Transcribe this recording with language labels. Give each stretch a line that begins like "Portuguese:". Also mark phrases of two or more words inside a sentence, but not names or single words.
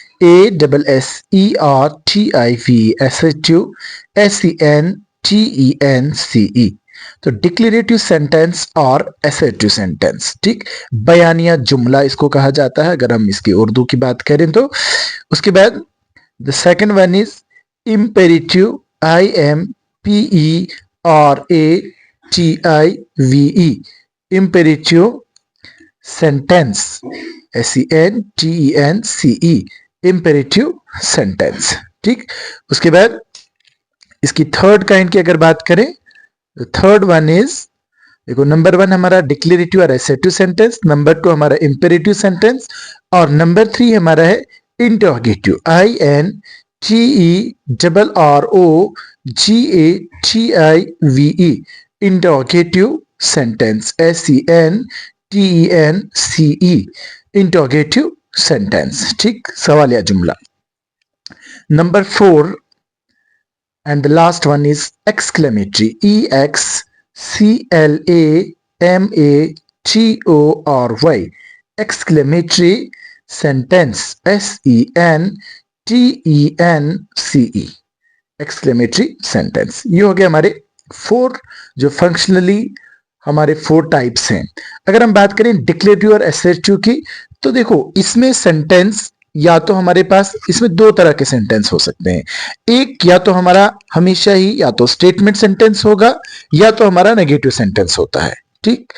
English: ASSERTIV, एसर्टिव, SENTENCE।
Hindi: तो
English: declarative sentence
Hindi: और
English: assertive sentence,
Hindi: ठीक, बयानिया जुमला इसको कहा जाता है अगर हम इसकी उर्दू की बात करें तो। उसके बाद
English: the second one is imperative, IMPERATIVE, imperative sentence, SENTENCE, imperative sentence,
Hindi: ठीक। उसके बाद इसकी
English: third kind
Hindi: की अगर बात करें,
English: third one is,
Hindi: देखो, नंबर 1 हमारा डिक्लेरेटिव और
English: assertive sentence,
Hindi: नंबर 2 हमारा
English: imperative sentence,
Hindi: और नंबर 3 हमारा है
English: interrogative, INTERROGATIVE, interrogative sentence, SENTENCE, interrogative sentence,
Hindi: ठीक, सवालिया जुमला।
English: नंबर 4 and the last one is exclamatory, EXCLAMATORY, exclamatory sentence, SENTENCE, exclamatory sentence।
Hindi: ये हो गया हमारे 4 जो फंक्शनली हमारे 4 टाइप्स हैं। अगर हम बात करें डिक्लेरेटिव और एसर्टिव की, तो देखो इसमें सेंटेंस या तो हमारे पास, इसमें 2 तरह के सेंटेंस हो सकते हैं। एक, या तो हमारा हमेशा ही या तो
English: statement sentence
Hindi: होगा या तो हमारा
English: negative sentence
Hindi: होता है, ठीक।